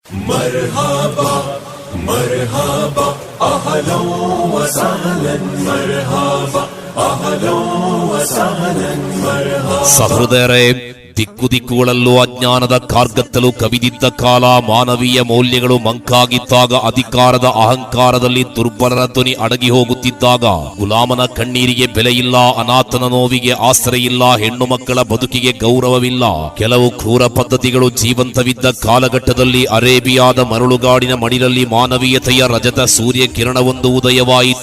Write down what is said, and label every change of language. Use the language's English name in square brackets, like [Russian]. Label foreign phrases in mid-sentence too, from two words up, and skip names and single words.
[Arabic] مرحبا مرحبا أهلا وسهلا مرحبا أهلا وسهلا مرحبا [Kannada] ಸಹೃದಯರೇ, ದಿಕ್ಕುದಿಕ್ಕುಗಳಲ್ಲೂ ಅಜ್ಞಾನದ ಕಾರ್ಗತ್ತಲು ಕವಿದಿದ್ದ ಕಾಲ, ಮಾನವೀಯ ಮೌಲ್ಯಗಳು ಮಂಕಾಗಿದ್ದಾಗ, ಅಧಿಕಾರದ ಅಹಂಕಾರದಲ್ಲಿ ದುರ್ಬಲರ ಧ್ವನಿ ಅಡಗಿ ಹೋಗುತ್ತಿದ್ದಾಗ, ಗುಲಾಮನ ಕಣ್ಣೀರಿಗೆ ಬೆಲೆಯಿಲ್ಲ, ಅನಾಥನ ನೋವಿಗೆ ಆಸರೆಯಿಲ್ಲ, ಹೆಣ್ಣು ಮಕ್ಕಳ ಬದುಕಿಗೆ ಗೌರವವಿಲ್ಲ, ಕೆಲವು ಕ್ರೂರ ಪದ್ಧತಿಗಳು ಜೀವಂತವಿದ್ದ ಕಾಲಘಟ್ಟದಲ್ಲಿ ಅರೇಬಿಯಾದ ಮರಳುಗಾಡಿನ ಮಡಿಲಲ್ಲಿ ಮಾನವೀಯತೆಯ ರಜತ ಸೂರ್ಯ ಕಿರಣವೊಂದು ಉದಯವಾಯಿತು.